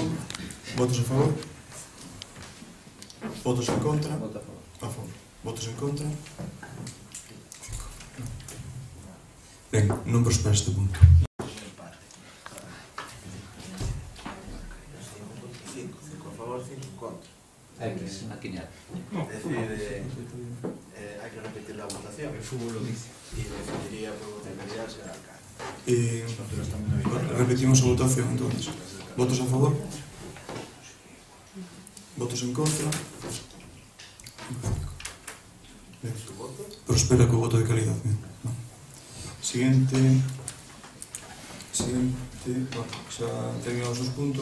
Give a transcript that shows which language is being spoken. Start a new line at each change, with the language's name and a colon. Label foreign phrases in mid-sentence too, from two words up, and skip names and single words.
Galician: Votos a favor? Votos en contra? Vota a favor. A favor. Votos en contra? Ben, non prospera este punto. Cinco a favor, 5 en contra. X, maquiñar.
Spanish: Es decir, hay que repetir la votación. El fútbol lo dice. Y decidiría por votaría ser alcalde.
Galician: Repetimos a votación, entonces. Votos a favor? Votos en contra? Ben. Prospera co voto de calidad. Ben. Siguiente, bueno, xa terminamos os puntos.